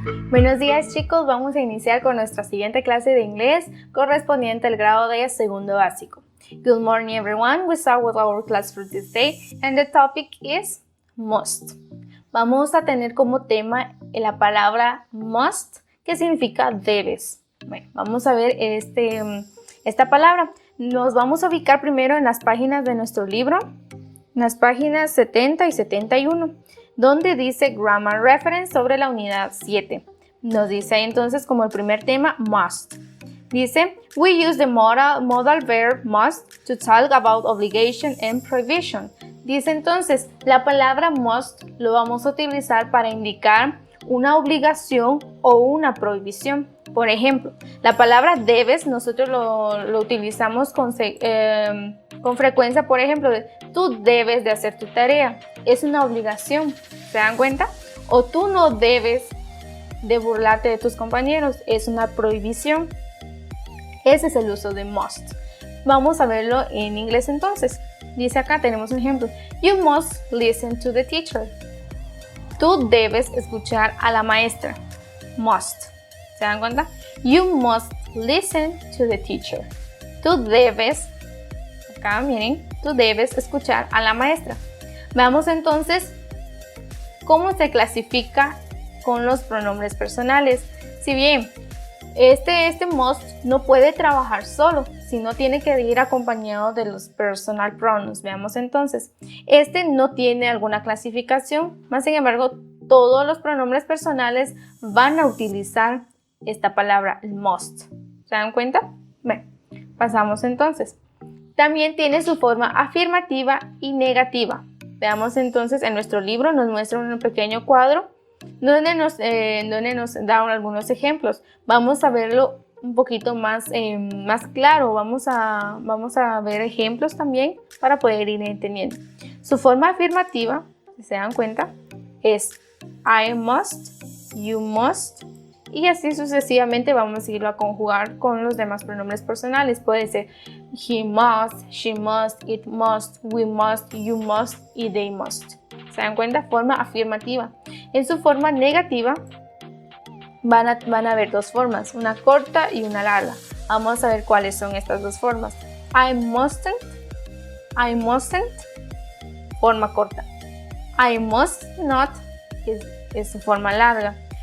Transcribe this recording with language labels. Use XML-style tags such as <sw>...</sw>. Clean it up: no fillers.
<es>Buenos días chicos, vamos a iniciar con nuestra siguiente clase de inglés correspondiente al grado de segundo básico.</es> <en>Good morning everyone, we start with our class for this day and the topic is must.</en> <es>Vamos a tener como tema la palabra must, que significa debes. Bueno, vamos a ver esta palabra. Nos vamos a ubicar primero en las páginas de nuestro libro, en las páginas 70 y 71, donde dice Grammar Reference sobre la unidad 7. Nos dice entonces como el primer tema, must. Dice,</es> <en>we use the modal verb must to talk about obligation and prohibition.</en> <es>Dice entonces, la palabra must lo vamos a utilizar para indicar una obligación o una prohibición. Por ejemplo, la palabra debes nosotros lo utilizamos con frecuencia. Por ejemplo, tú debes de hacer tu tarea. Es una obligación, ¿se dan cuenta? O tú no debes de burlarte de tus compañeros, es una prohibición. Ese es el uso de must. Vamos a verlo en inglés entonces. Dice acá, tenemos un ejemplo.</es> <en>You must listen to the teacher.</en> <es>Tú debes escuchar a la maestra. Must. ¿Se dan cuenta?</es> <en>You must listen to the teacher.</en> <es>Tú debes, acá miren, tú debes escuchar a la maestra. Veamos entonces cómo se clasifica con los pronombres personales. Si bien este must no puede trabajar solo, sino tiene que ir acompañado de los personal pronouns. Veamos entonces. Este no tiene alguna clasificación, más sin embargo, todos los pronombres personales van a utilizar esta palabra, must. ¿Se dan cuenta? Bien, pasamos entonces. También tiene su forma afirmativa y negativa. Veamos entonces, en nuestro libro nos muestra un pequeño cuadro donde nos da algunos ejemplos. Vamos a verlo un poquito más claro. Vamos a ver ejemplos también para poder ir entendiendo. Su forma afirmativa, si se dan cuenta, es</es> <en>I must, you must,</en> <es>y así sucesivamente vamos a irlo a conjugar con los demás pronombres personales. Puede ser</es> <en>he must, she must, it must, we must, you must y they must.</en> <es>¿Se dan cuenta? Forma afirmativa. En su forma negativa van a haber dos formas, una corta y una larga. Vamos a ver cuáles son estas dos formas.</es> <en>I mustn't,</en> <es>forma corta.</es> <en>I must not</en> <es>es su forma larga.</es>